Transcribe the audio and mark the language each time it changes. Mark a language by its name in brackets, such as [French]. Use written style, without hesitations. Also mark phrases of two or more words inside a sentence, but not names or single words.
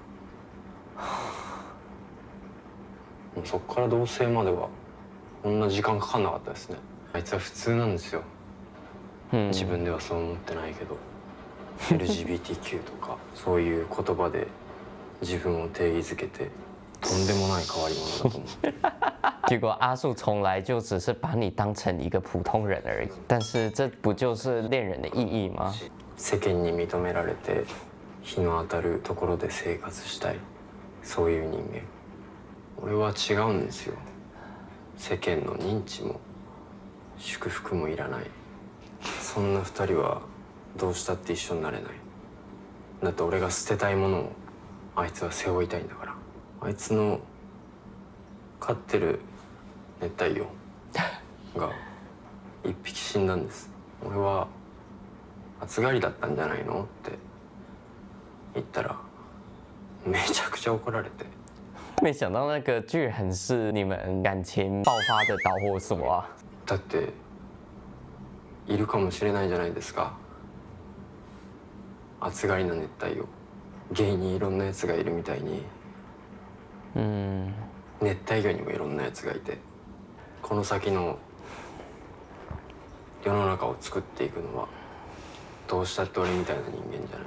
[Japanese] もうそっから同棲まではこんな時間かかんなかったですね。あいつは普通なんですよ。自分ではそう思ってないけどLGBTQ とかそういう言葉で自分を定義づけてとんでもない変わり者だと思って [Chinese] 结果阿树从来就只是把你当成一个普通人而已，但是这不就是恋人的意义吗？ [Japanese] 世間に認められて日の当たるところで生活したい、そういう人間。俺は違うんですよ。世間の認知も祝福もいらない。そんな二人はどうしたって一緒になれない。だって俺が捨てたいものをあいつは背負いたいんだから。あいつの飼ってる熱帯魚が一匹死んだんです。俺は暑がりだったんじゃないのって言ったらめちゃくちゃ怒られて。 [Chinese] 没想到那个居然是你们感情爆发的导火索啊！ [Japanese] だっているかもしれないじゃないですか。暑がりな熱帯魚、ゲイにいろんなやつがいるみたいに、熱帯魚にもいろんなやつがいて、この先の世の中を作っていくのはどうしたって俺みたいな人間じゃない。